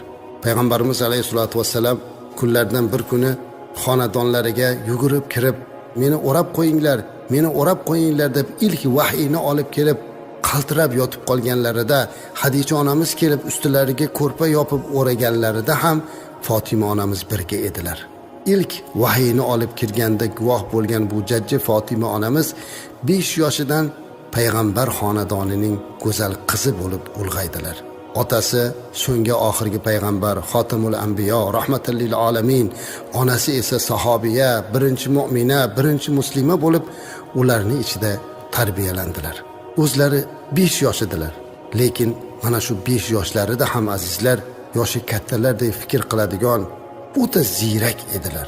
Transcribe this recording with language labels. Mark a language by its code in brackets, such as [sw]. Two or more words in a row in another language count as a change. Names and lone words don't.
[uz] Payg'ambarimiz [ar] عليه الصلاة والسلام [uz] kunlardan bir kuni xonadonlariga yugurib kirib, meni o'rab qo'yinglar deb ilk vahiyni olib kelib qaltirab yotib qolganlarida, Hadicha onamiz kelib ustilariga ko'rpa yopib o'raganlarida ham Fatima onamiz birga edilar. İlk vahiyni olib kirganda guvoh bo'lgan bu jajji Fatima onamiz 5 yoshidan payg'ambar xonadonining go'zal qizi bo'lib ulg'aydilar. Otasi so'nggi oxirgi payg'ambar [ar] خاتم الأنبياء رحمة للعالمين, [uz] onasi esa sahobiya, birinchi mu'mina, birinchi muslima bo'lib ularning ichida tarbiyalandilar. O'zlari 5 yosh edilar. Lekin mana shu 5 yoshlarida ham azizlar, yoshi kattalardek fikr qiladigan, o'ta ziyrak edilar.